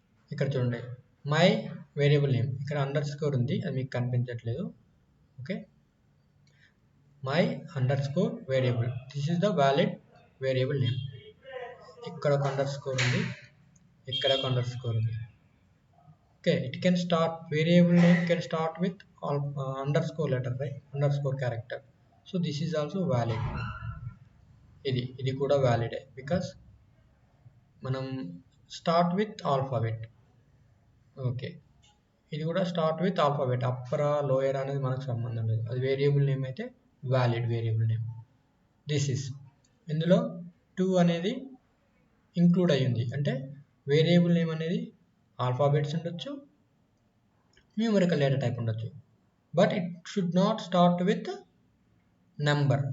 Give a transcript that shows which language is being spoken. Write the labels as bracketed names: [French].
[Telugu] ఇక్కడ చూడండి, my variable name, ఇక్కడ అండర్ స్కోర్ ఉంది, అది మీకు కనిపించట్లేదు. [English] Okay, my underscore variable, this is the valid variable name. [Telugu] ఇక్కడ ఒక అండర్ స్కోర్ ఉంది, ఇక్కడ ఒక అండర్ స్కోర్ ఉంది. [English] Okay, it can start, variable name can start with underscore letter, right? Underscore character. So this is also valid. [Telugu] ఇది కూడా [English] valid because మనం start with alphabet. [Telugu] Okay, ఇది కూడా [English] start with alphabet, [Telugu] upper lower అనేది మనకు సంబంధం లేదు, అది వేరియబుల్ నేమ్ అయితే valid variable name. [English] this is, [Telugu] ఇందులో 2 అనేది ఇంక్లూడ్ అయ్యింది, అంటే వేరియబుల్ నేమ్ అనేది ఆల్ఫాబెట్స్ ఉండొచ్చు, న్యూమరికల్ డేటా టైప్ ఉండొచ్చు, [English] But it should not start with number.